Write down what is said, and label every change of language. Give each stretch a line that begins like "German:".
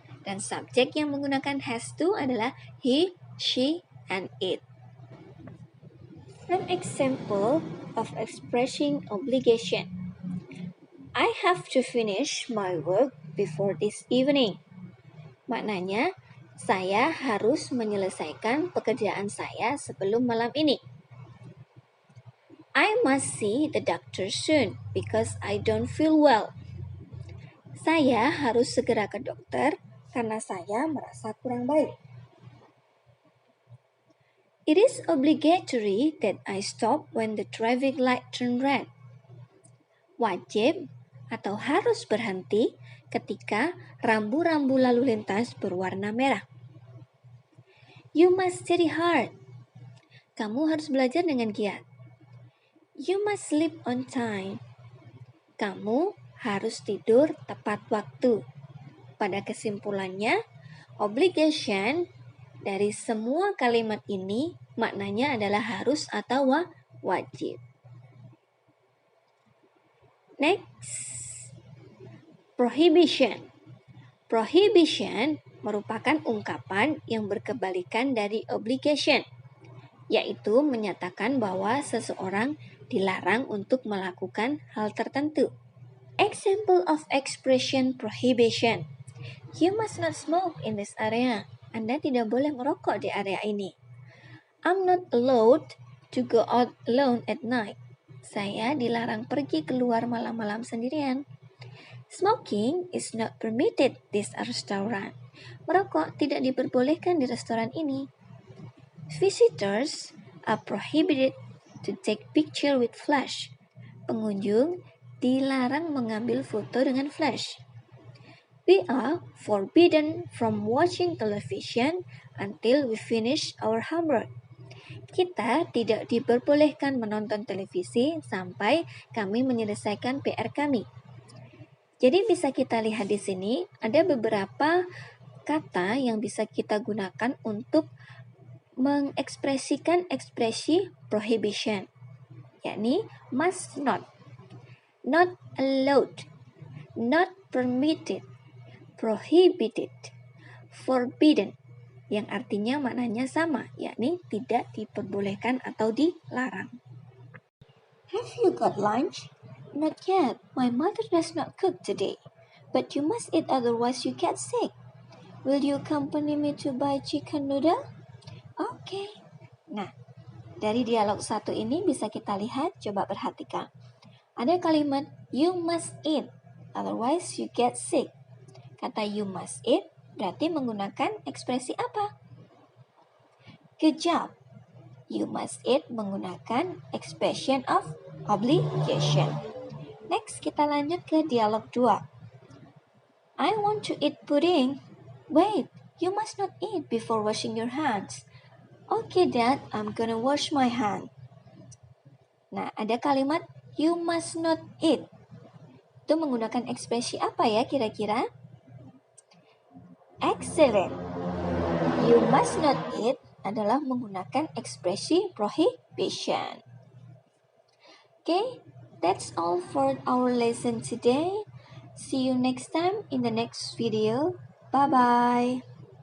Indonesian: Dan subjek yang menggunakan has to adalah
English: he, she, and it. An example of expressing obligation. I have to finish my work before this evening.
Indonesian: Maknanya, saya harus menyelesaikan pekerjaan saya sebelum malam ini.
English: I must see the doctor soon because I don't feel well.
Indonesian: Saya harus segera ke dokter karena saya merasa kurang baik.
English: It is obligatory that I stop when the traffic light turn red.
Indonesian: Wajib atau harus berhenti ketika rambu-rambu lalu lintas berwarna merah.
English: You must study hard.
Indonesian: Kamu harus belajar dengan giat.
English: You must sleep on time.
Indonesian: Kamu harus tidur tepat waktu. Pada kesimpulannya, obligation dari semua kalimat ini maknanya adalah harus atau wajib.
English: Next, prohibition.
Indonesian: Prohibition merupakan ungkapan yang berkebalikan dari obligation, yaitu menyatakan bahwa seseorang dilarang untuk melakukan hal tertentu.
English: Example of expression prohibition. You must not smoke in this area.
Indonesian: Anda tidak boleh merokok di area ini.
English: I'm not allowed to go out alone at night.
Indonesian: Saya dilarang pergi keluar malam-malam sendirian.
English: Smoking is not permitted this restaurant.
Indonesian: Merokok tidak diperbolehkan di restoran ini.
English: Visitors are prohibited to take picture with flash.
Indonesian: Pengunjung dilarang mengambil foto dengan flash.
English: We are forbidden from watching television until we finish our homework.
Indonesian: Kita tidak diperbolehkan menonton televisi sampai kami menyelesaikan PR kami. Jadi bisa kita lihat di sini ada beberapa kata yang bisa kita gunakan untuk mengekspresikan ekspresi prohibition, yakni
English: must not allowed, not permitted, prohibited, forbidden,
Indonesian: yang artinya maknanya sama, yakni tidak diperbolehkan atau dilarang.
English: Have you got lunch? Not yet. My mother does not cook today. But you must eat otherwise you get sick. Will you accompany me to buy chicken noodle? Okay.
Indonesian: Nah, dari dialog satu ini bisa kita lihat, coba perhatikan. Ada kalimat
English: you must eat, otherwise you get sick.
Indonesian: Kata
English: you must eat
Indonesian: berarti menggunakan ekspresi apa?
English: Good job. You must eat
Indonesian: menggunakan
English: expression of obligation. Next,
Indonesian: kita lanjut ke dialog 2.
English: I want to eat pudding. Wait, you must not eat before washing your hands. Okay, Dad, I'm gonna wash my hand.
Indonesian: Nah, ada kalimat
English: you must not eat.
Indonesian: itu menggunakan ekspresi apa ya kira-kira?
English: Excellent. You must not eat
Indonesian: adalah menggunakan ekspresi
English: prohibition. Okay, that's all for our lesson today. See you next time in the next video. Bye-bye.